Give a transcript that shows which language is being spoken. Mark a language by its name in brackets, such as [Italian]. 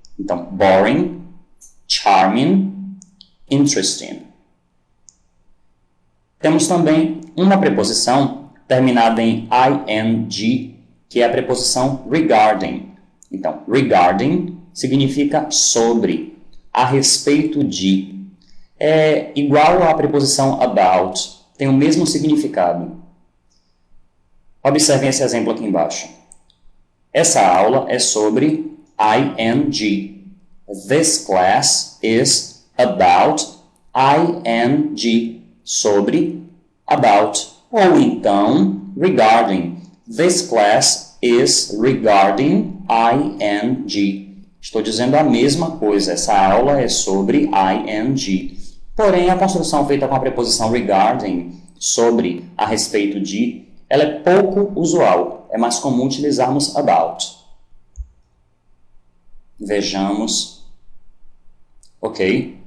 [Portuguese] Então, boring, charming, interesting. Temos também uma preposição terminada em ing, que é a preposição regarding. Então, regarding significa sobre, a respeito de. É igual à preposição about, tem o mesmo significado. Observem esse exemplo aqui embaixo. Essa aula é sobre ing. [English] This class is about ing, sobre, about. [Portuguese] Ou então, regarding. [English] This class is regarding ing. [Portuguese] Estou dizendo a mesma coisa, essa aula é sobre ing. Porém, a construção feita com a preposição regarding, sobre, a respeito de, ela é pouco usual. É mais comum utilizarmos about. Vejamos. Ok.